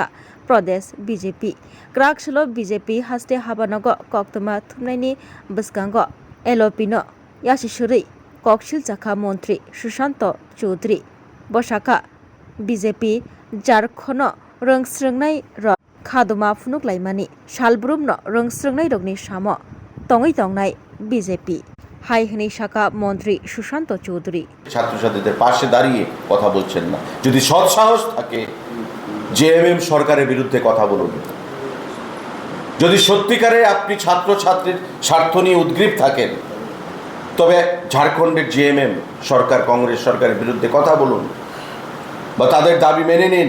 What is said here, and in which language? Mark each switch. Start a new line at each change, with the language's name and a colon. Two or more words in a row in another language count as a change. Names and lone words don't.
Kok Borok: Pradesh BJP Krakshalo BJP haste habanogo koktoma thumnaini bwskango LOP no yasisuri kokshil chakha mantri Sushanto Choudhury bosaka BJP Jharkhand rongsrungnai rok khaduma phunuklaimani salbrum no rongsrungnai rokni samo tongoi tongnai BJP হাই হনি শাখা মন্ত্রী সুশান্ত চৌধুরী
Bangla: ছাত্রছাত্রীদের পাশে দাঁড়িয়ে কথা বলছেন না। যদি সৎ সাহস থাকে জেএমএম সরকারের বিরুদ্ধে কথা বলুন। যদি সত্যিকারে আপনি ছাত্রছাত্রীর স্বার্থ নিয়ে উদ্গ্রীব থাকেন তবে ঝাড়খণ্ডের জেএমএম সরকার কংগ্রেস সরকারের বিরুদ্ধে কথা বলুন বা তাদের দাবি মেনে নিন।